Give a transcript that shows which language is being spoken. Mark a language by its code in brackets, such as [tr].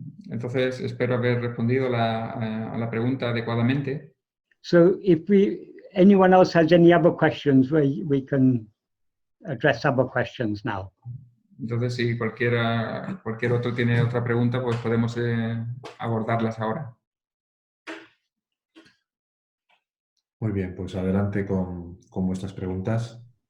[es] Entonces espero haber respondido a la pregunta adecuadamente. [en] So if anyone else has any other questions, we can address other questions now. [es] Entonces, si cualquier otro tiene otra pregunta, pues podemos abordarlas ahora. Muy bien, pues adelante con vuestras preguntas.